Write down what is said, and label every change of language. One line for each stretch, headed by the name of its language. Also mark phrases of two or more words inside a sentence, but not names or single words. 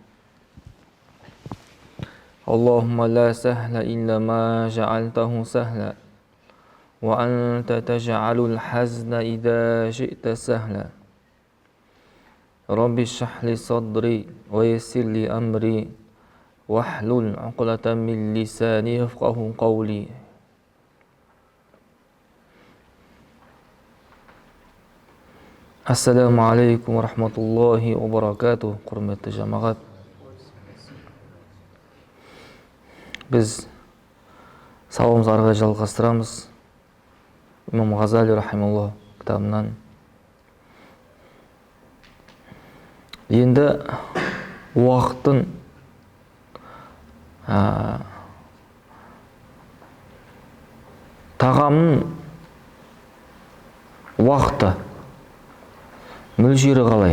Arabic: اللهم لا سهل إلا ما جعلته سهلا وأنت تجعل الحزن إذا شئت سهلا رب اشرح لي صدري ويسر لي أمري واحلل عقدة من لساني يفقهوا قولي السلام عليكم ورحمة الله وبركاته.
Kazakh: Құрметті жамағат, біз сабағымызды ары қарай жалғастырамыз. Имам Ғазали рахималлах кітабынан. Енді уақыттың тағамның уақыты мөлшері қалай?